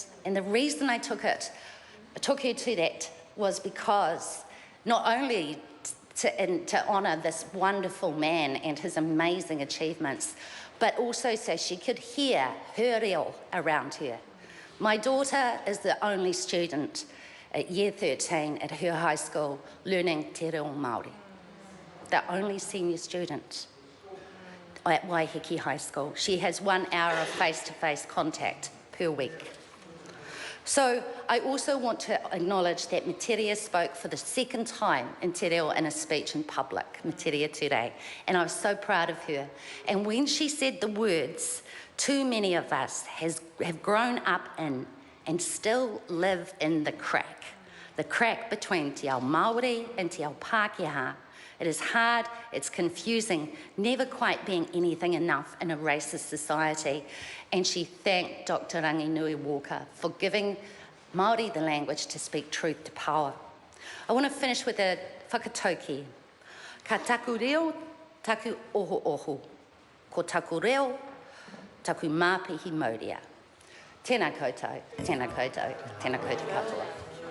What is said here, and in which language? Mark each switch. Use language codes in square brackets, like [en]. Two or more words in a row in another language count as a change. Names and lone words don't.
[en] And the reason I took her to that was because not only to honour this wonderful man and his amazing achievements, but also so she could hear her reo around her. My daughter is the only student at year 13 at her high school learning [mi] te reo Māori. [en] The only senior student at Waiheke High School. She has 1 hour of face-to-face contact per week. So I also want to acknowledge that Materia spoke for the second time in [mi] Te Reo [en] in a speech in public, Materia today, and I was so proud of her. And when she said the words, too many of us have grown up in and still live in the crack between [mi] te ao Māori [en] and [mi] te ao Pākehā. [en] It is hard, it's confusing, never quite being anything enough in a racist society. And she thanked Dr. Ranginui Walker for giving Māori the language to speak truth to power. I want to finish with a whakatauki. [mi] Ka taku reo, taku oho oho. Ko taku reo, taku māpihi mauria. Tēnā koutou, tēnā koutou, tēnā koutou katoa.